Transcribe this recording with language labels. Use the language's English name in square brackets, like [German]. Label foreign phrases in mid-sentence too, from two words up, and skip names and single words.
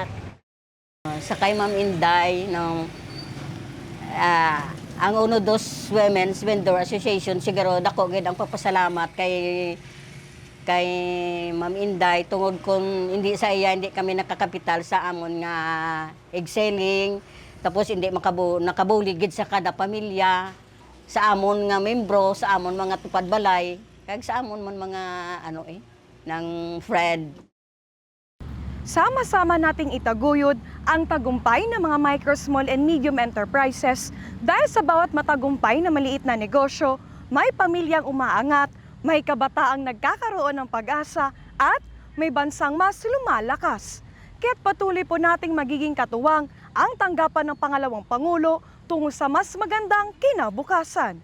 [Hiligaynon] Sa kay Ma'am Inday, ang Uno Dos Women's Vendor Association, siguro dako gid ang papasalamat kay Ma'am Inday tungod kung hindi sa iya hindi kami nakakapital sa amon nga [English] egg selling, [Hiligaynon] tapos hindi nakabulig gid sa kada pamilya, sa amon nga membro, sa amon mga tupad balay, kag sa amon man mga ng friend. [Filipino] Sama-sama nating itaguyod ang tagumpay ng mga [English] micro, small and medium enterprises [Filipino] dahil sa bawat matagumpay na maliit na negosyo, may pamilyang umaangat, may kabataang nagkakaroon ng pag-asa at may bansang mas lumalakas. Kaya't patuloy po nating magiging katuwang ang tanggapan ng pangalawang Pangulo tungo sa mas magandang kinabukasan.